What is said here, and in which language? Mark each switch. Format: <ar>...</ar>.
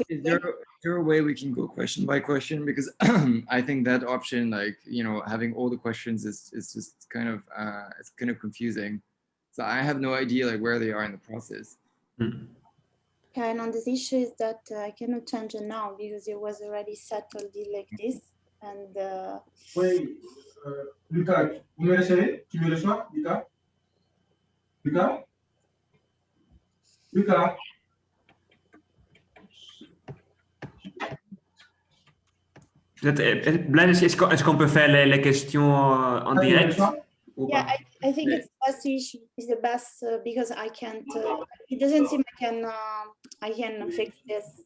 <en>Is there a way we can go question by question? Because I think that option, like, you know, having all the questions is just kind of it's kind of confusing. So I have no idea like where they are in the process. Okay, and on this issue is that I cannot change it now because it was already settled like this. And</en> <fr>Oui, Lucas, vous me recevez? Tu me reçois, Lucas? Lucas? Lucas? Blaise, est-ce qu'on peut faire les questions en direct?</fr> <en>yeah, I think it's the best issue is the best because I can't. It doesn't seem I can fix this.</en>